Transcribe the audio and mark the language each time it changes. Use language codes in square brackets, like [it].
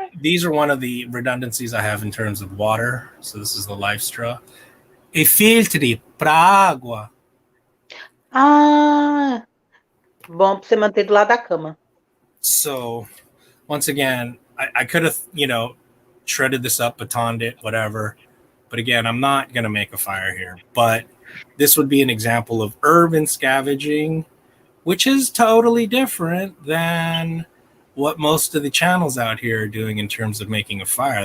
[en] these are one of the redundancies I have in terms of water. So this is the life straw. [pt] E filtri para água. Ah, bom pra você manter do lado da cama. [en] So once again, I could have, shredded this up, batoned it, whatever. But again, I'm not going to make a fire here. But this would be an example of urban scavenging, which is totally different than what most of the channels out here are doing in terms of making a fire.